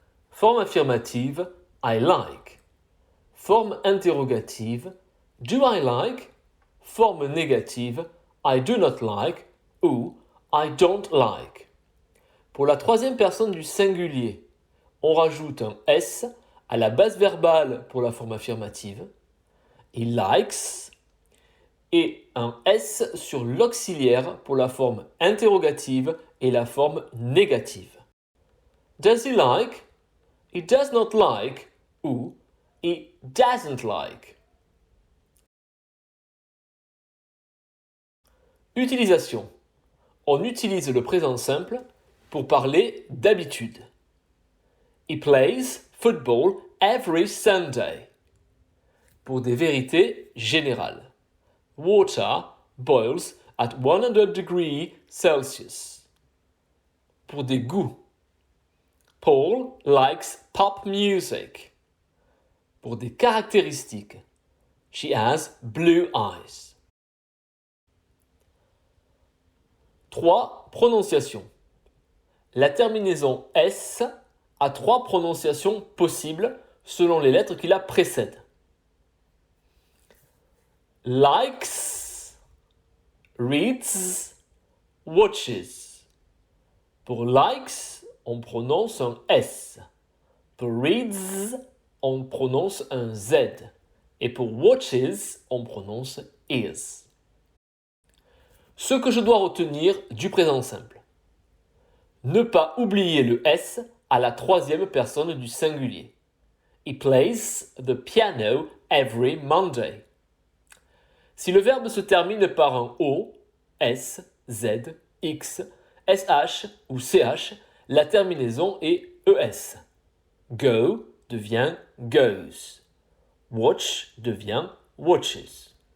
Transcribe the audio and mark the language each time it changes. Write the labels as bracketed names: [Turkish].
[French] Forme affirmative, [English] I like. [French] Forme interrogative, [English] do I like? [French] Forme négative, [English] I do not like [French] ou [English] I don't like. [French] Pour la troisième personne du singulier, on rajoute un S à la base verbale pour la forme affirmative, [English] he likes, [French] et un S sur l'auxiliaire pour la forme interrogative et la forme négative. [English] Does he like? He does not like [French] ou [English] he doesn't like. [French] Utilisation. On utilise le présent simple pour parler d'habitude. [English] He plays football every Sunday. [French] Pour des vérités générales. [English] Water boils at 100 degrees Celsius. [French] Pour des goûts. [English] Paul likes pop music. [French] Pour des caractéristiques. [English] She has blue eyes. [French] 3. Prononciation. La terminaison S a 3 prononciations possibles selon les lettres qui la précèdent. [English] Likes, reads, watches. [French] Pour likes, on prononce un S. Pour reads, on prononce un Z. Et pour watches, on prononce is. Ce que je dois retenir du présent simple. Ne pas oublier le S à la troisième personne du singulier. [English] He plays the piano every Monday. [French] Si le verbe se termine par un O, S, Z, X, SH ou CH, la terminaison est ES. Go devient goes. Watch devient watches.